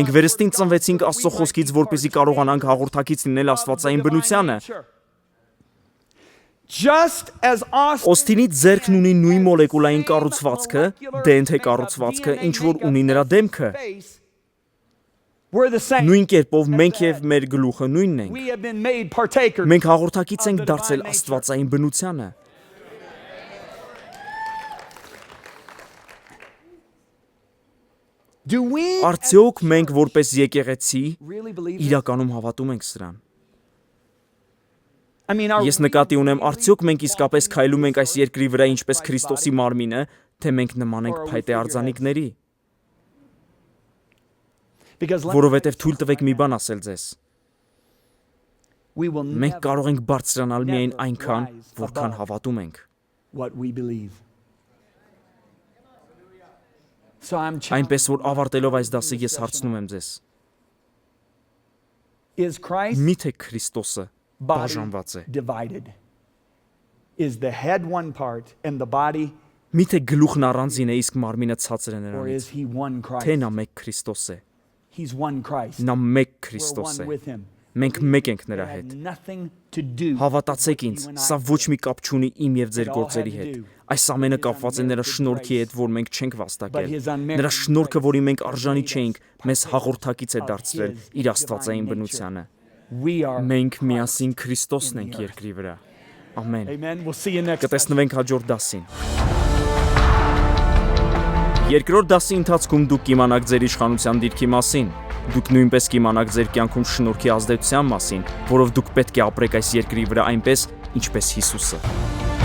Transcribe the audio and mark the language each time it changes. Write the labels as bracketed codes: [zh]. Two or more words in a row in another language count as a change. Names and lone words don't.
[hy] մենք վերստին ծնվեցինք Աստծո խոսքից, որպեսզի կարողանանք հաղորդակից լինել աստվածային բնությանը։ Օստինի ձեռքն ունի նույն մոլեկուլային կառուցվածքը, DNT կառուցվածքը, ինչ որ ունի նրա դեմքը։ Նույն կերպով մենք եւ մեր գլուխը նույնն ենք։ Մենք հաղորդակից ենք դարձել աստվածային բնությանը։ [en] Do we [hy] Արդյոք մենք որպես եկեղեցի իրականում հավատում ենք սրան։ [en] I mean, are [hy] Ես նկատի ունեմ, արդյոք մենք իսկապես քայլում ենք այս երկրի վրա ինչպես Քրիստոսի մարմինը, թե մենք նման ենք փայտե արձանիկների։ Որովհետև թույլ տվեք մի բան ասել ձեզ։ [en] we will [hy] Մենք կարող ենք բարձրանալ միայն այնքան, որքան հավատում ենք։ [en] what we believe. So I'm [hy] Այնպես որ ավարտելով այս դասը ես հարցնում եմ ձեզ. [en] Is Christ [hy] Միթե Քրիստոսը [en] body [hy] բաժանված է։ [en] divided? Is the head one part and the body, [hy] Միթե գլուխն առանձին է, իսկ մարմինը ցածր է [en] or [hy] նրանից։ [en] is he one [hy] Թե [en] Christ? [hy] նա մեկ Քրիստոս է։ [en] He's one Christ. [hy] Նա մեկ [en] We're [hy] Քրիստոս [en] one [hy] է։ [en] with him. [hy] Մենք մեկ ենք նրա [en] It [hy] հետ։ [en] had nothing to do [hy] Հավատացեք ինձ, սա ոչ մի կապ չունի իմ եւ ձեր գործերի հետ։ Այս ամենը կապված է նրա շնորհքի հետ, որ մենք չենք վաստակել։ Նրա շնորհքը, որի մենք արժանի չէինք, մեզ հաղորդակից է դարձրել իր աստվածային բնությանը։ [en] We are. [hy] Մենք միասին Քրիստոսն ենք երկրի վրա։ Ամեն։ [en] Amen. We'll see you next time. [hy] Կտեսնվենք հաջորդ դասին։ Երկրորդ դասի ընթացքում դուք կիմանաք ձեր իշխանության դիրքի մասին։ Դուք նույնպես կիմանաք ձեր կյանքում շնորհքի ազդեցության մասին, որով դուք պետք է ապրեք այս երկրի վրա այնպես, ինչպես Հիսուսը։